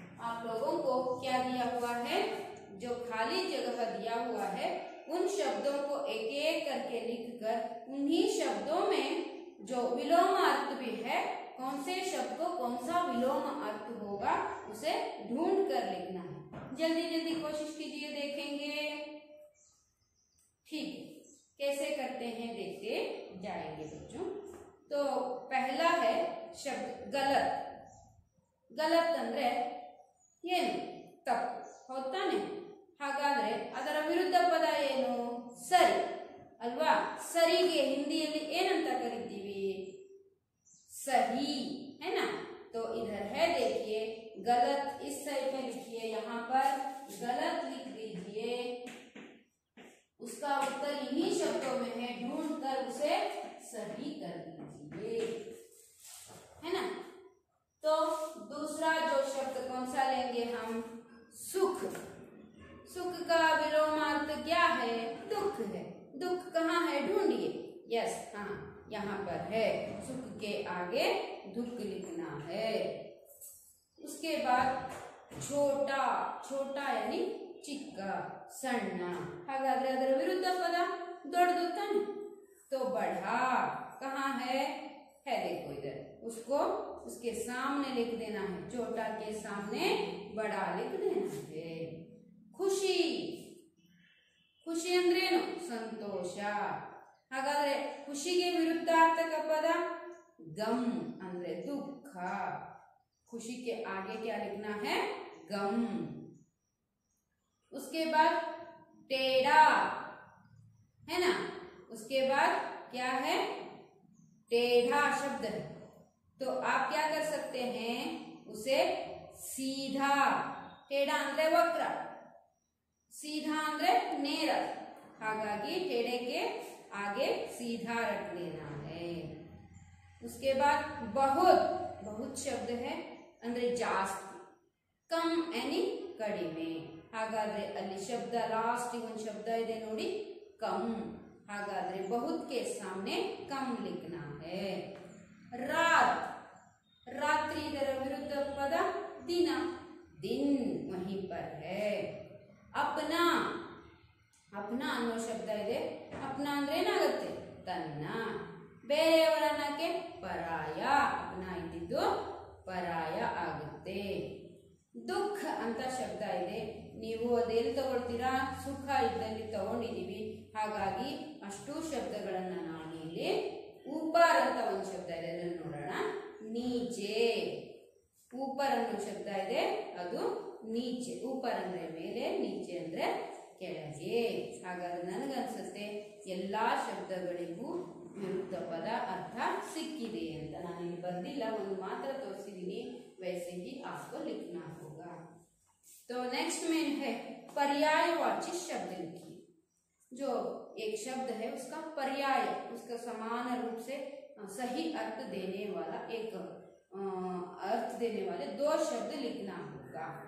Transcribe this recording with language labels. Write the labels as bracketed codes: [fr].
[hi] आप लोगों को क्या दिया हुआ है, जो खाली जगह दिया हुआ है उन शब्दों को एक एक करके लिखकर उन्हीं शब्दों में जो विलोम अर्थ भी है, कौन से शब्द को कौन सा विलोम अर्थ होगा उसे ढूंढ कर लिखना है। जल्दी जल्दी कोशिश कीजिए, देखेंगे। ठीक, कैसे करते हैं देखते जाएंगे बच्चों। तो पहला है शब्द गलत। [kn] गलत ಅಂದ್ರೆ ಏನು, ತಪ್ಪು ಹೌದಾನೆ? ಹಾಗಾದ್ರೆ ಅದರ ವಿರುದ್ಧ ಪದ ಏನು? ಸರಿ ಅಲ್ವಾ? ಸರಿಗೆ ಹಿಂದಿಯಲ್ಲಿ ಏನಂತ ಕರಿತೀವಿ? [hi] सही है ना। तो इधर है देखिए गलत, इस साइड में लिखिए, यहाँ पर गलत लिख दीजिए। उसका उत्तर इन्हीं शब्दों में है, ढूंढ कर उसे सही कर दीजिए, है ना। तो दूसरा जो शब्द कौन सा लेंगे हम? सुख। सुख का विलोमार्थ क्या है? दुख है। दुख कहाँ है? ढूंढिए। यस, हाँ यहाँ पर है। सुख के आगे दुख लिखना है। उसके बाद छोटा, छोटा यानी ಚಿಕ್ಕ, ಸಣ್ಣ। [kn] ಹಾಗಾದ್ರೆ ಅದರ ವಿರುದ್ಧ ಪದ ದೊಡ್ಡದು ತಾನೆ, [hi] तो बढ़ा कहाँ है? देखो इधर, उसको उसके सामने लिख देना है, छोटा के सामने बड़ा लिख देना है। [kn] खुशी, ಖುಷಿ ಅಂದ್ರೇನು? ಸಂತೋಷ। ಹಾಗಾದ್ರೆ ಖುಷಿಗೆ ವಿರುದ್ಧಾರ್ಥಕ ಪದ ಗಮ್ ಅಂದ್ರೆ ದುಃಖ। [hi] खुशी के आगे क्या लिखना है? गम। उसके बाद टेढ़ा है ना, उसके बाद क्या है? टेढ़ा शब्द है, तो आप क्या कर सकते हैं? उसे सीधा, टेढ़ा [kn] ಅಂದ್ರೆ ವಕ್ರ, [hi] सीधा [kn] ಅಂದ್ರೆ ನೇರ, ಹಾಗಾಗಿ [hi] टेढ़े के आगे सीधा रख देना है। उसके बाद बहुत, बहुत शब्द है [kn] ಅಂದ್ರೆ ಜಾಸ್ತಿ, [hi] कम यानी ಕಡಿಮೆ। [kn] ಹಾಗಾದ್ರೆ ಅಲ್ಲಿ ಶಬ್ದ ಲಾಸ್ಟ್ ಒಂದು ಶಬ್ದ ಇದೆ ನೋಡಿ, कम। ಹಾಗಾದ್ರೆ [hi] बहुत के सामने कम लिखना है। रात, रात्रि [kn] ಇದರ ವಿರುದ್ಧ ಪದ [hi] दिन, दिन वहीं पर है। [kn] अपना, अपना ಅನ್ನೋ ಶಬ್ದ ಇದೆ, अपना ಅಂದ್ರೆ ಏನಾಗುತ್ತೆ? ತನ್ನ। ಬೇರೆಯವರನ್ನಕ್ಕೆ ಪರಾಯ, अपना ಇದ್ದಿದ್ದು ಪರಾಯ ಆಗುತ್ತೆ। ದುಃಖ ಅಂತ ಶಬ್ದ ಇದೆ, ನೀವು ಅದೆಲ್ಲಿ ತಗೊಳ್ತೀರಾ? ಸುಖ ಇದ್ದಲ್ಲಿ ತಗೊಂಡಿದೀವಿ, ಹಾಗಾಗಿ ಅಷ್ಟು ಶಬ್ದಗಳನ್ನ ನಾವು ಇಲ್ಲಿ ऊपर ಅಂತ ಒಂದು ಶಬ್ದ ಇದೆ, ಅದನ್ನು ನೋಡೋಣ। ನೀಚೆ, ऊपर ಅನ್ನೋ ಶಬ್ದ ಇದೆ, ಅದು ನೀಚೆ। ऊपर ಅಂದ್ರೆ ಮೇಲೆ, ನೀಚೆ ಅಂದ್ರೆ ಕೆಳಗೆ। ಹಾಗಾದ್ರೆ ನನಗನ್ಸುತ್ತೆ ಎಲ್ಲಾ ಶಬ್ದಗಳಿಗೂ ವಿರುದ್ಧ ಪದ ಅರ್ಥ ಸಿಕ್ಕಿದೆ ಅಂತ। ನಾನು ಇಲ್ಲಿ ಬರ್ದಿಲ್ಲ, ಒಂದು ಮಾತ್ರ ತೋರಿಸಿದ್ದೀನಿ, [hi] वैसे ही आपको लिखना होगा। तो नेक्स्ट में है पर्यायवाची शब्द लिखिए। जो एक शब्द है उसका पर्याय, उसका समान रूप से सही अर्थ देने वाला, एक अर्थ देने वाले 2 शब्द लिखना होगा।